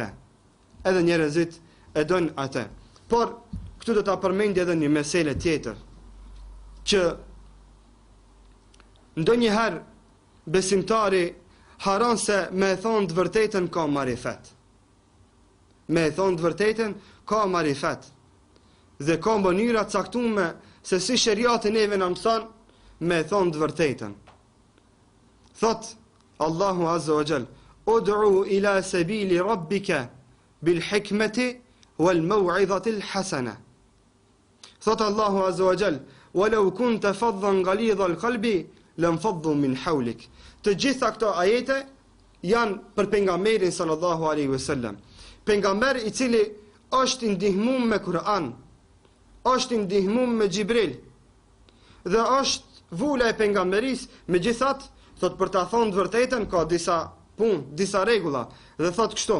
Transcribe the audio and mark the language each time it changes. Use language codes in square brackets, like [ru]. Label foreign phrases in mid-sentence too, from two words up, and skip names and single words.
[sq] Edhe njerëzit e dojnë atë. Por këtu do ta përmend edhe një meselë tjetër, që ndonjëherë besimtari haron se me thonë të vërtetën ka marifet. Me thonë të vërtetën ka marifet. Dhe ka mënyra të caktuara se si sheriati neve na mëson me thonë të vërtetën. Thot Allahu [ar] عز وجل, ادع إلى سبيل ربك بالحكمة والموعظة الحسنة. [sq] Thot Allahu [ar] عز وجل, ولو كنت فظا غليظ القلب لانفضوا من حولك. [sq] Të gjitha këto ajete janë për pejgamberin [ar] صلى الله عليه وسلم. [sq] Pejgamber i cili është i ndihmuar me Kur'an, është i ndihmuar me Xhibril, dhe është vula e pejgamberis, megjithatë, thot për ta thonë të vërtetën ka disa punë, disa rregulla, dhe thot kështu.